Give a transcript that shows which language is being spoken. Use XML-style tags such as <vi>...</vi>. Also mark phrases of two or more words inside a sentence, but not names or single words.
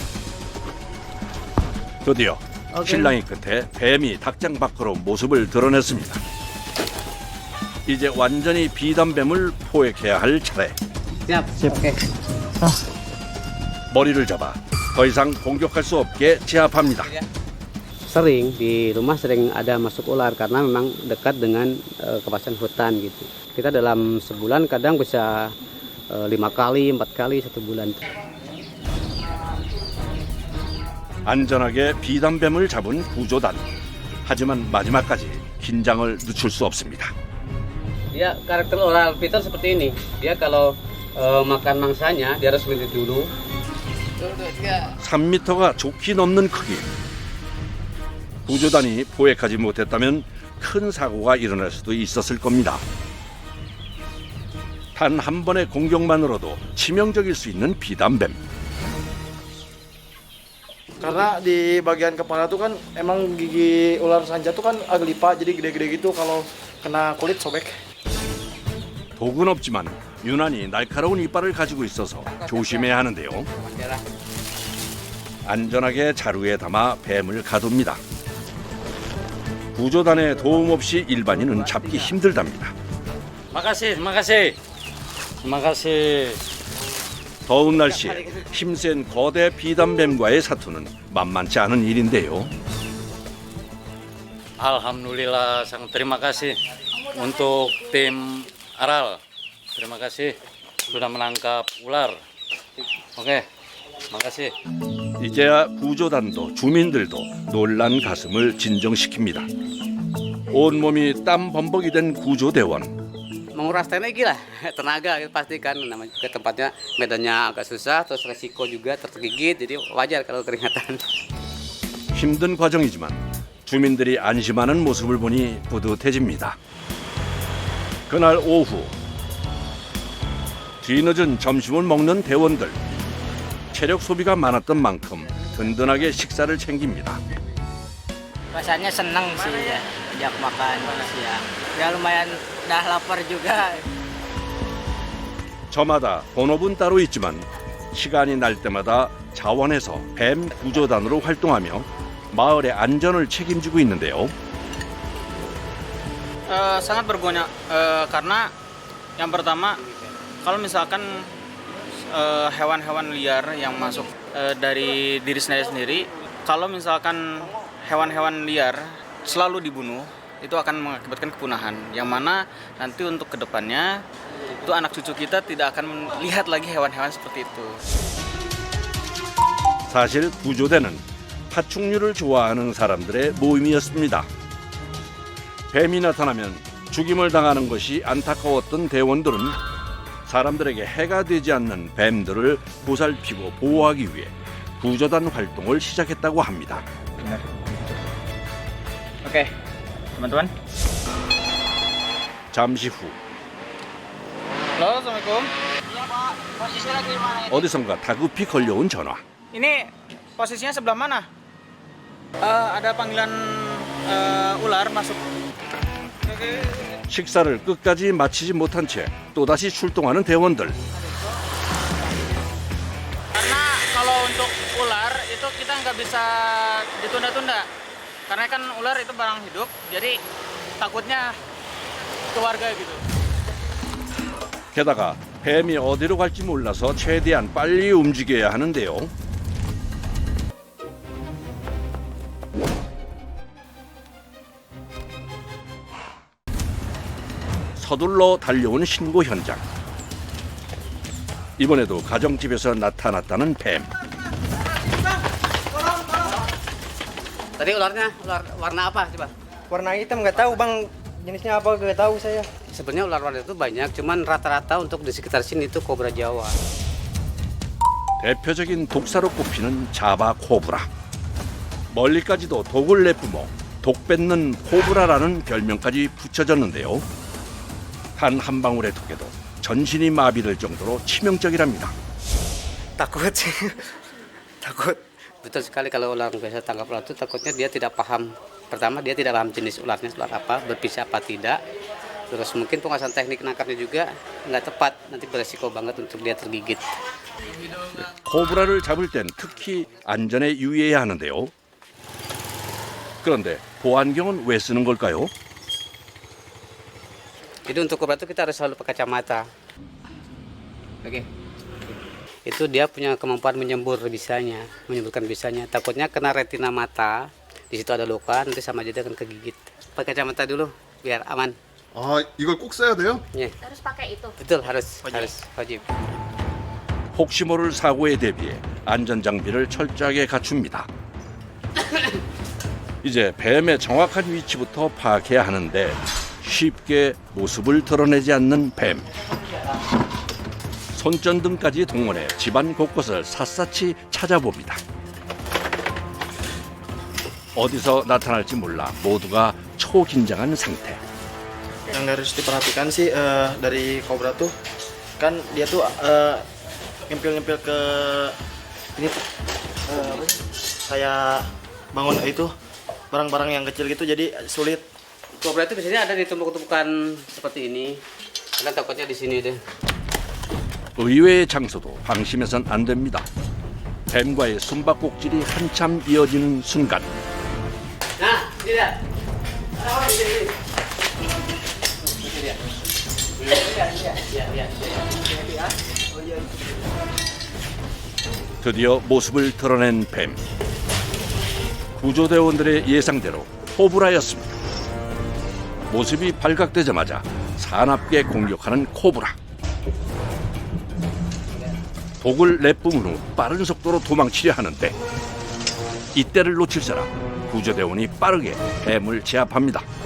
<ko>드디어 실랑이 끝에 뱀이 닭장 밖으로 모습을 드러냈습니다. 이제 완전히 비단뱀을 포획해야 할 차례.</ko> <id>Siap. Oke.</id> <ko>머리를 잡아 더 이상 공격할 수 없게 제압합니다.</ko> <id>Sering di rumah sering ada masuk ular karena memang dekat dengan kawasan hutan gitu. Kita dalam sebulan kadang bisa 5 kali, 4 kali 1 bulan.</id> <ko>안전하게 비단뱀을 잡은 구조단. 하지만 마지막까지 긴장을 늦출 수 없습니다.</ko> <id>Dia karakter ular piton seperti ini. Dia kalau makan mangsanya dia harus berhenti dulu.</id> <ko>3m가 좋게 넘는 크기. 구조단이 포획하지 못했다면 큰 사고가 일어날 수도 있었을 겁니다. 단 한 번의 공격만으로도 치명적일 수 있는 비단뱀.</ko> <id>Karena di bagian kepala tuh kan emang gigi ular sanja tuh kan agak lipat jadi gede-gede gitu, kalau kena kulit sobek.</id> <ko>독은 없지만 유난히 날카로운 이빨을 가지고 있어서 조심해야 하는데요. 안전하게 자루에 담아 뱀을 가둡니다. 구조단의 도움 없이 일반인은 잡기 힘들답니다.</ko> <id>Makasih, makasih. Makasih.</id> <ko>더운 날씨에 힘센 거대 비단뱀과의 사투는 만만치 않은 일인데요.</ko> <id>Alhamdulillah, sangat terima kasih untuk tim Aral. Terima kasih sudah menangkap ular. Oke, makasih.</id> <ko>이제야 구조단도 주민들도 놀란 가슴을 진정시킵니다. 온몸이 땀 범벅이 된 구조대원.</ko> <id>Menguras tenaga lah, tenaga pasti kan, namanya juga tempatnya medannya agak susah, terus resiko juga tergigit, jadi wajar kalau keringatan.</id> <ko>힘든 과정이지만 주민들이 안심하는 모습을 보니 뿌듯해집니다. 그날 오후 뒤늦은 점심을 먹는 대원들. 체력 소비가 많았던 만큼 든든하게 식사를 챙깁니다.</ko> <id>Rasanya senang sih ya, ajak makan siang. Ya lumayan dah lapar juga.</id> <ko>저마다 본업은 따로 있지만 시간이 날 때마다 자원해서 뱀 구조단으로 활동하며 마을의 안전을 책임지고 있는데요.</ko> <id>Sangat berguna karena yang pertama kalau misalkan hewan-hewan liar yang masuk dari diri sendiri, kalau misalkan hewan-hewan liar selalu dibunuh, itu akan mengakibatkan kepunahan. Yang mana nanti untuk kedepannya itu anak cucu kita tidak akan melihat lagi hewan-hewan seperti itu.</id> <ko>사실 구조대는 파충류를 좋아하는 사람들의 모임이었습니다. 뱀이 나타나면 죽임을 당하는 것이 안타까웠던 대원들은 사람들에게 해가 되지 않는 뱀들을 보살피고 보호하기 위해 구조단 활동을 시작했다고 합니다.</ko> <id>Oke, teman-teman.</id> <ko>잠시 후</ko> <id>Halo, Assalamualaikum. Iya, Pak. Posisinya lagi di mana ini?</id> <ko>어디선가 다급히 걸려온 전화.</ko> <id>Ini posisinya sebelah mana? Ada panggilan ular masuk.</id> <ko>식사를 끝까지 마치지 못한 채 또다시 출동하는 대원들.</ko> <id>Karena kalau untuk ular itu kita nggak bisa ditunda-tunda. Karena kan ular itu barang hidup, jadi takutnya keluarga gitu.</id> <ko>게다가 뱀이 어디로 갈지 몰라서 최대한 빨리 움직여야 하는데요. 서둘러 달려온 신고 현장. 이번에도 가정집에서 나타났다는 뱀.</ko> <id>Tadi ularnya, ular warna apa coba? Warna hitam nggak tahu bang, jenisnya apa nggak tahu saya. Sebenarnya ular-ular itu banyak, cuman rata-rata untuk di sekitar sini itu kobra Jawa.</id> <ko>대표적인 독사로 꼽히는 자바 코브라. 멀리까지도 독을 내뿜어 독 뱉는 코브라라는 별명까지 붙여졌는데요. 단 한 방울의 독에도 전신이 마비될 정도로 치명적이랍니다.</ko> <id>Takut sih, takut. Betul sekali kalau ular biasa tangkap ular itu takutnya dia tidak paham. Pertama dia tidak paham jenis ularnya ular apa, berpisah apa tidak. Terus mungkin penguasaan teknik nangkapnya juga nggak tepat, nanti beresiko banget untuk dia tergigit.</id> <ko>코브라를 잡을 땐 특히 안전에 유의해야 하는데요. 그런데 보안경은 왜 쓰는 걸까요?</ko> <id>Jadi untuk kobra itu kita harus selalu pakai kacamata. Oke. Itu dia punya kemampuan menyemburkan bisanya. Takutnya kena retina mata, di situ ada luka, nanti sama aja dia akan kegigit. Pakai kacamata dulu biar aman.</id> <ko>아, 이걸 꼭 써야 돼요? 예.</ko> <id>Harus pakai itu. Betul harus wajib.</id> <ko>혹시 모를 사고에 대비해 안전 장비를 철저하게 갖춥니다. 이제 뱀의 정확한 위치부터 파악해야 하는데 쉽게 모습을 드러내지 않는 뱀. 손전등까지 동원해 집안 곳곳을 샅샅이 찾아봅니다. 어디서 나타날지 몰라 모두가 초긴장한 상태.</ko> <id>Yang harus diperhatikan sih dari kobra tuh kan dia tuh ngempil-ngempil ke ini tuh apa sih? Kayak bangun itu barang-barang yang kecil gitu jadi sulit. Kobra itu biasanya ada di tumpukan seperti ini. Karena takutnya di sini deh.</id> <ko>의외의 장소도 방심해선 안 됩니다. 뱀과의 숨바꼭질이 한참 이어지는 순간</ko> <id>Nah, ini dia. Oh, ini. Ini dia. Ya.</id> <ko>드디어 모습을 드러낸 뱀. 구조대원들의 예상대로 코브라였습니다. 모습이 발각되자마자 사납게 공격하는 코브라. 독을 내뿜은 후 빠른 속도로 도망치려 하는데 이때를 놓칠 사람 구조대원이 빠르게 뱀을 제압합니다.</ko>